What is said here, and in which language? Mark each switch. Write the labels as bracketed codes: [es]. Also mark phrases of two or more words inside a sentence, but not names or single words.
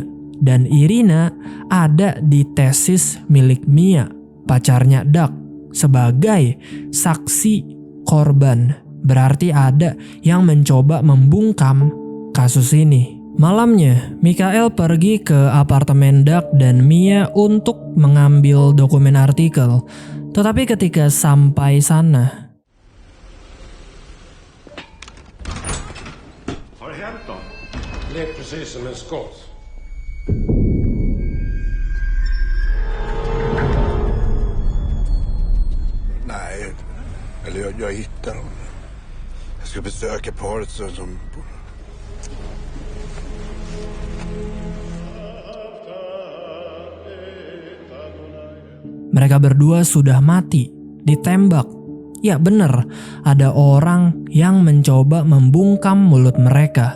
[id] Dan Irina ada di tesis milik Mia, pacarnya Doug, sebagai saksi korban. Berarti ada yang mencoba membungkam kasus ini. Malamnya, Michael pergi ke apartemen Doug dan Mia untuk mengambil dokumen artikel. Tetapi ketika sampai sana, [sv] Har det hänt då? Lät precis som en skås. Nej, eller jag hittar dem. Jag ska besöka paret som... [id] mereka berdua sudah mati, ditembak. Ya benar, ada orang yang mencoba membungkam mulut mereka.